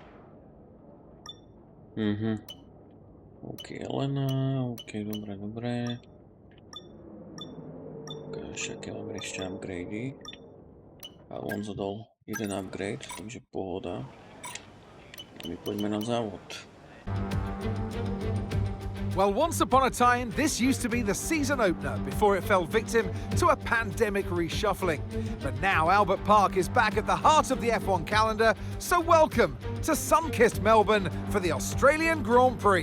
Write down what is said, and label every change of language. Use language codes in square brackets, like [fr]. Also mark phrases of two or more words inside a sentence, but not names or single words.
[sk] OK, Elena, OK, dobre. Ukáž, aké máme ešte upgradey. Alonso dal jeden upgrade, takže pohoda. A my poďme na závod. [en] Well, once upon a time, this used to be the season opener before it fell victim to a pandemic reshuffling. But now Albert Park is back at the heart of the F1 calendar, so welcome to sun-kissed Melbourne for the Australian Grand Prix.